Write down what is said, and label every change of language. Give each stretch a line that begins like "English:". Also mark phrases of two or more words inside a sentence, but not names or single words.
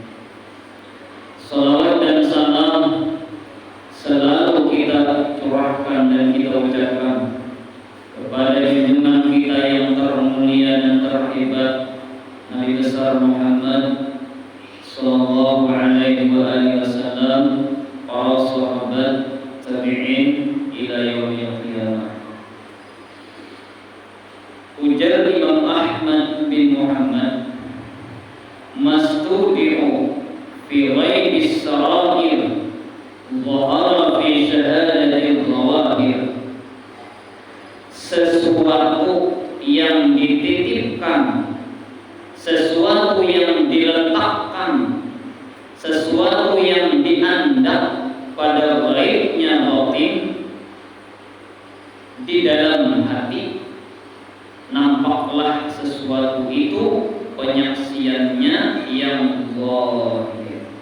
Indonesian: Salawat dan salam selalu kita curahkan dan kita ucapkan kepada junjungan kita yang termulia dan terhebat, Nabi besar Muhammad
Arabic: صلى الله عليه وسلم,
Indonesian: para sahabat, tabi'in
Arabic: إلى يوم القيامة. Ujar Imam Ahmad bin Muhammad, ما استودع في غيب السرائر ظهر في شهادة الظواهر.
Indonesian: Sesuatu yang dititipkan, sesuatu yang diletakkan, sesuatu yang diandap pada ghaibnya batin di dalam hati, nampaklah sesuatu itu penyaksiannya yang zahir.